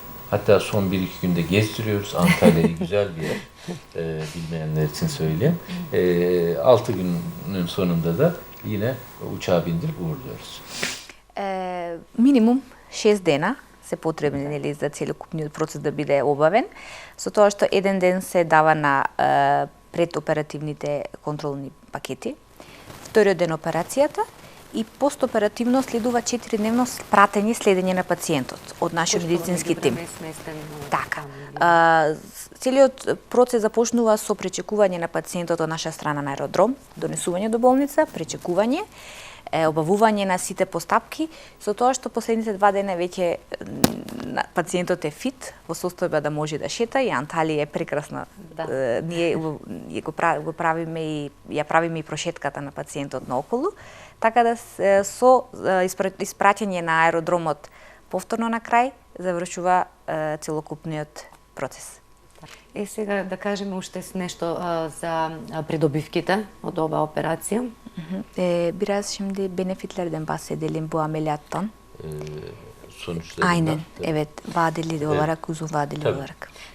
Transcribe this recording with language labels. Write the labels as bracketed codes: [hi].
[tr] Hatta son 1-2 günde gezdiriyoruz. Antalya'yı güzel bir yer. Bilmeyenler için söyleyeyim. 6 günün sonunda da yine uçağa bindirip uğurluyoruz. [mk] Минимум 6 дена се потребни нели за целокупниот процес да биде обавен, со тоа што еден ден се дава на предоперативните контролни пакети, вториот ден операцијата и постоперативно следува 4-дневно пратење, следење на пациентот од нашиот медицински тим. Така. Целиот процес започнува со пречекување на пациентот од наша страна на аеродром, донесување до болница, пречекување, обавување на сите постапки, со тоа што последните 2 дена веќе пациентот е фит, во состојба да може да шета и Анталија е прекрасна. Да. Ние го правиме и ја правиме и прошетката на пациентот наоколу, така да со испраќање на аеродромот повторно на крај завршува целокупниот процес. Сега да кажеме уште нешто за prидобивките од оваа операција. [tr] Biraz şimdi benefitlerden bahsedelim bu ameliyattan. Sonuçlarından. Aynen, evet, vadeli olarak, uzun vadeli olarak.